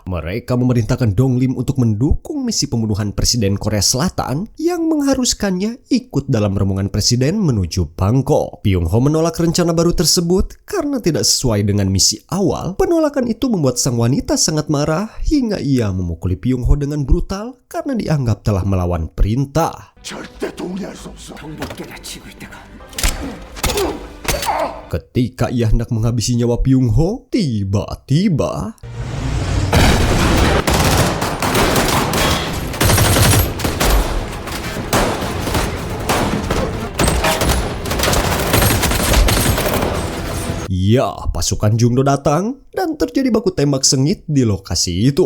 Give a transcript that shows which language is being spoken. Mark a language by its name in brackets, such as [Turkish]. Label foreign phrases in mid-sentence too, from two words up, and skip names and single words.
[Indonesian] Mereka memerintahkan Dong-lim untuk mendukung misi pembunuhan Presiden Korea Selatan yang mengharuskannya ikut dalam rombongan presiden menuju Bangkok. Byung-ho menolak rencana baru tersebut karena tidak sesuai dengan misi awal. Penolakan itu membuat sang wanita sangat marah hingga ia memukuli Byung-ho dengan brutal karena dianggap telah melawan perintah. [Korean] 절대 동의할 수 없어. [Indonesian] Ketika ia hendak menghabisi nyawa Byung-ho, tiba-tiba ya, pasukan Jung-do datang dan terjadi baku tembak sengit di lokasi itu.